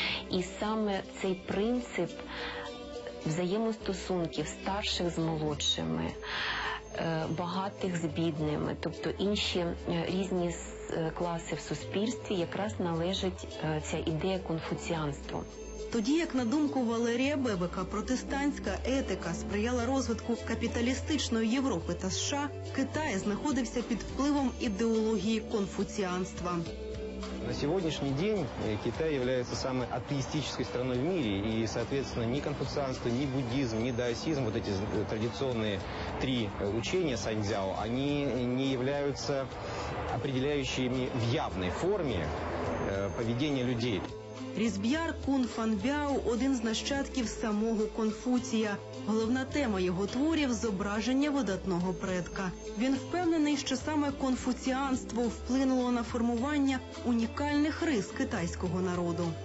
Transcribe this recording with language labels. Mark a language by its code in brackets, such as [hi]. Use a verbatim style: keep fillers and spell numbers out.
[uk] І саме цей принцип взаємостосунків старших з молодшими, багатих з бідними, тобто інші різні класи в суспільстві, якраз належить ця ідея конфуціанству. Тоді, як на думку Валерія Бебека, протестантська етика сприяла розвитку капіталістичної Європи та США, Китай знаходився під впливом ідеології конфуціанства. [ru] На сегодняшний день Китай является самой атеистической страной в мире, и, соответственно, ни конфуцианство, ни буддизм, ни даосизм, вот эти традиционные три учения саньцзяо, они не являются определяющими в явной форме поведение людей. [uk] Різб'яр Кун Фанбяо – один з нащадків самого Конфуція. Головна тема його творів – зображення видатного предка. Він впевнений, що саме конфуціанство вплинуло на формування унікальних рис китайського народу.